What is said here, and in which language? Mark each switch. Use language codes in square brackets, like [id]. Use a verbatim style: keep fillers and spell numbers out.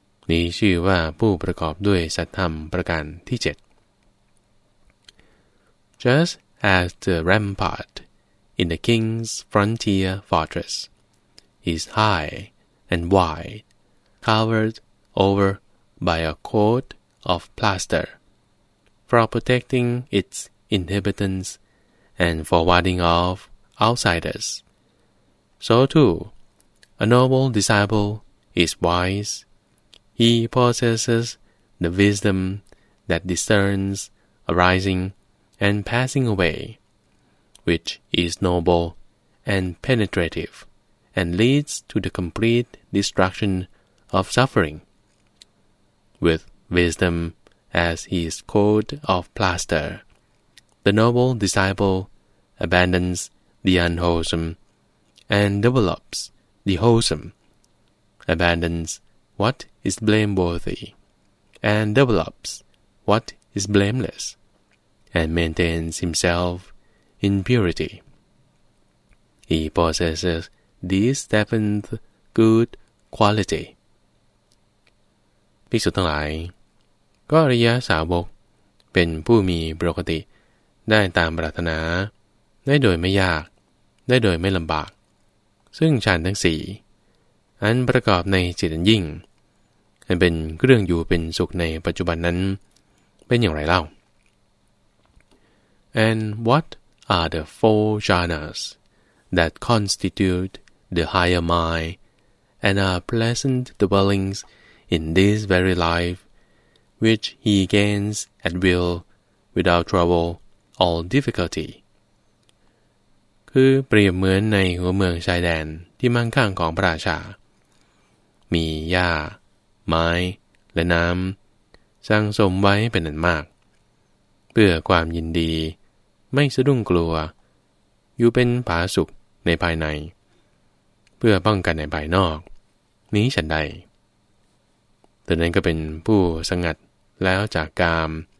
[th] นี้ชื่อว่าผู้ประกอบด้วยสัตธรรมประการที่เจ็ด [en] Just as the rampart in the king's frontier fortress is high and wide, covered over by a coat of plaster, for protecting its inhabitants and for warding off outsiders. So too, a noble disciple is wise. He possesses the wisdom that discerns arising and passing away, which is noble and penetrative, and leads to the complete destruction of suffering. With wisdom as his coat of plaster, the noble disciple abandons the unwholesome and develops the wholesome, abandons what is blameworthy, and develops what is blameless, and maintains himself in purity. He possesses this seventh good quality. [th] ภิกษุทั้งหลายก็อริยสาวกเป็นผู้มีปกติได้ตามปรารถนาได้โดยไม่ยากได้โดยไม่ลำบากซึ่งฌานทั้งสี่อันประกอบในจิตอันยิ่งอันเป็นเครื่องอยู่เป็นสุขในปัจจุบันนั้นเป็นอย่างไรเล่า [en] And what are the four jhanas that constitute the higher mind and are pleasant dwellings? In this very life, which he gains at will, without trouble or difficulty, [th] คือเปรียบเหมือนในหัวเมืองชายแดนที่มั่งคั่งของพระราชามีหญ้าไม้และน้ำสร้างสมไว้เป็นอันมากเพื่อความยินดีไม่สะดุ้งกลัวอยู่เป็นผาสุขในภายในเพื่อป้องกันในภายนอกนี้ฉันใดเธอนั้นก็เป็นผู้สงัดแล้วจากกาม